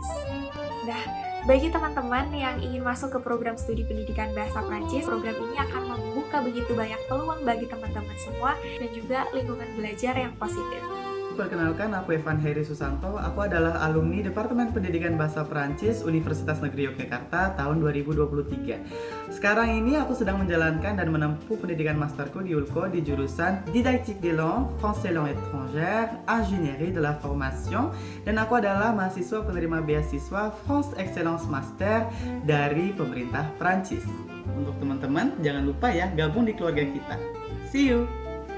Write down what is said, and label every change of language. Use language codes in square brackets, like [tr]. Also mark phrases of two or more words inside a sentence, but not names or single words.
[id] Nah, bagi teman-teman yang ingin masuk ke program studi pendidikan bahasa Prancis, program ini akan membuka begitu banyak peluang bagi teman-teman semua dan juga lingkungan belajar yang positif. Perkenalkan, aku Evan Heri Susanto. Aku adalah alumni Departemen Pendidikan Bahasa Prancis Universitas Negeri Yogyakarta tahun 2023. Sekarang ini aku sedang menjalankan dan menempuh pendidikan masterku di ULCO di jurusan Didactique des langues, Français langue étrangère, Ingénierie de la Formation, dan aku adalah mahasiswa penerima beasiswa France Excellence Master dari pemerintah Prancis. Untuk teman-teman, jangan lupa ya gabung di keluarga kita. [en] See you!